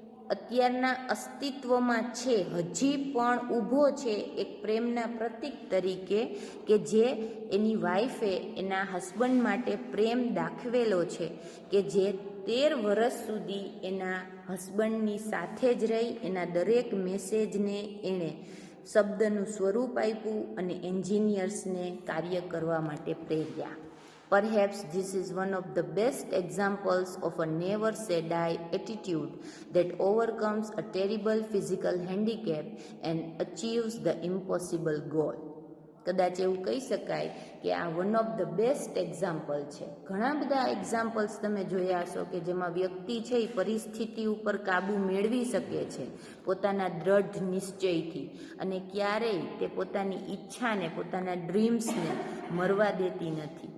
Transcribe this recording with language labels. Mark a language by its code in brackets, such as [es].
[gu] અત્યારના અસ્તિત્વમાં છે, હજી પણ ઊભો છે એક પ્રેમના પ્રતીક તરીકે, કે જે એની વાઈફે એના હસબન્ડ માટે પ્રેમ દાખવેલો છે, કે જે 13 વર્ષ સુધી એના હસબન્ડની સાથે જ રહી એના દરેક મેસેજને એણે શબ્દનું સ્વરૂપ આપ્યું અને એન્જિનિયર્સને કાર્ય કરવા માટે પ્રેર્યા. [en] Perhaps this is one of the best examples of a never say die attitude that overcomes a terrible physical handicap and achieves the impossible goal. [gu] કદાચ એવું કહી શકાય કે આ [en] one of the best example [gu] છે. ઘણા બધા એક્ઝામ્પલ્સ તમે જોયા હશો કે જેમાં વ્યક્તિ છે એ પરિસ્થિતિ ઉપર કાબૂ મેળવી શકે છે પોતાના દ્રઢ નિશ્ચયથી, અને ક્યારેય તે પોતાની ઈચ્છાને, પોતાના ડ્રીમ્સને મરવા દેતી નથી.